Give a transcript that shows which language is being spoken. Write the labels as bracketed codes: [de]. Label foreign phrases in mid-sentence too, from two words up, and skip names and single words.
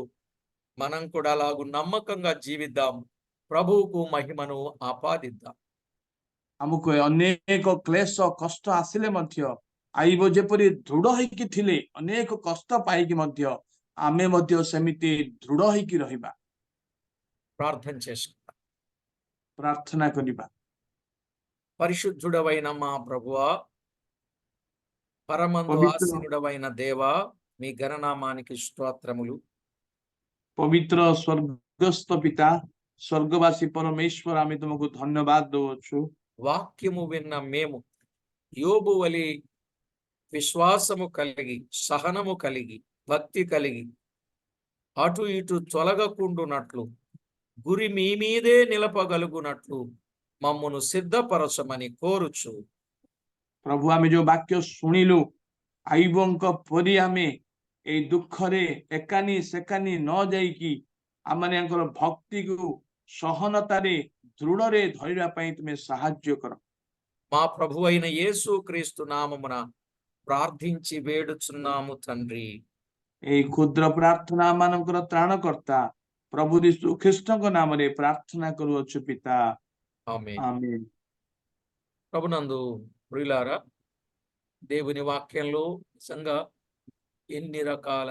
[te] మనం కూడా అలాగూ నమ్మకంగా జీవిద్దాం, ప్రభువుకు మహిమను ఆపాదిద్దాం. [or] ଆମକୁ ଅନେକ କ୍ଲେଶ କଷ୍ଟ ଆସିଲେ ମଧ୍ୟ ଆଇବ ଯେପରି ଦୃଢ ହେଇକି ଥିଲେ ଅନେକ କଷ୍ଟ ପାଇକି ମଧ୍ୟ ଆମେ ମଧ୍ୟ ସେମିତି ଦୃଢ ହେଇକି ରହିବା, [te] ప్రార్థన చేసుకుందాం. [or] ପ୍ରାର୍ଥନା କରିବା। [te] పరిశుద్ధుడవైన మా ప్రభువా, పరమందు [or] ପବିତ୍ର [te] ఆసీనుడవైన దేవా, మీ ఘననామానికి స్తోత్రములు. [or] ପବିତ୍ର ସ୍ୱର୍ଗସ୍ଥ ପିତା ସ୍ୱର୍ଗବାସୀ ପରମେଶ୍ୱର ଆମେ ତୁମକୁ ଧନ୍ୟବାଦ ଦଉଛୁ। [te] వాక్యము విన్న మేము యోబు వలె విశ్వాసము కలిగి, సహనము కలిగి, భక్తి కలిగి అటు ఇటు తొలగకుండునట్లు, గురి మీ మీదే నిలపగలుగునట్లు మమ్మును సిద్ధపరచమని కోరుచు. [or] ପ୍ରଭୁ ଆମେ ଯୋଉ ବାକ୍ୟ ଶୁଣିଲୁ ଆଇବଙ୍କ ପରି ଆମେ ଏଇ ଦୁଃଖରେ ଏକାନି ସେକାନି ନ ଯାଇକି ଆମମାନଙ୍କର ଭକ୍ତିକୁ ସହନତାରେ ଦୃଢରେ ଧରିବା ପାଇଁ ତୁମେ ସାହାଯ୍ୟ କର। [te] మా ప్రభు అయిన యేసు క్రీస్తు నామమున ప్రార్థించి వేడుచున్నాము తండ్రి. [or] ଏଇ କ୍ଷୁଦ୍ର ପ୍ରାର୍ଥନା ମାନଙ୍କର ତ୍ରାଣକର୍ତ୍ତା ପ୍ରଭୁ ଯୀଶୁ ଖ୍ରୀଷ୍ଟଙ୍କ ନାମରେ ପ୍ରାର୍ଥନା କରୁଅଛୁ ପିତା, [te] ఆమేన్. [or] ଆମେନ୍। [te] ప్రభునందు ప్రియులారా, దేవుని వాక్యంలో నిజంగా ఎన్ని రకాల